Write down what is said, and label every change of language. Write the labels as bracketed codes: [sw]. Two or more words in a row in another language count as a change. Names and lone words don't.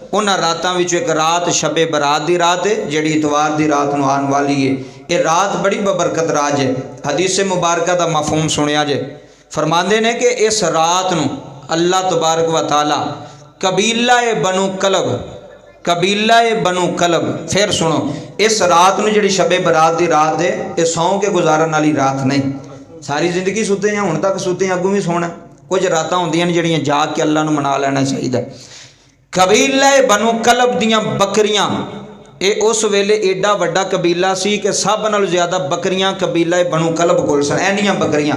[pa] انہاں راتاں وچوں اک رات شبِ برات دی رات ہے جہڑی اتوار دی رات نوں آنے والی ہے. یہ رات بڑی بابرکت راج ہے۔ حدیث مبارک دا مفہوم سنیا جے، فرماندے نے کہ اس رات نوں [ar] الله تبارك وتعالى [pa] قبیلہ بنو کلب، قبیلہ بنو کلب، پھر سنو، اس رات نوں جہڑی شبِ برات دی رات ہے یہ سو کے گزارن والی رات نہیں. ساری زندگی ستے ہیں، ہن تک ستے، اگوں بھی سونا۔ کجھ راتاں ہندیاں نے جہڑیاں جاگ کے اللہ نوں منا لینا چاہیے. قبیلہ بنو کلب دیاں بکریاں، یہ اس ویلے ایڈا وڈا قبیلہ سی کہ سب نالوں زیادہ بکریاں قبیلہ بنو کلب کول سن، اینیاں بکریاں.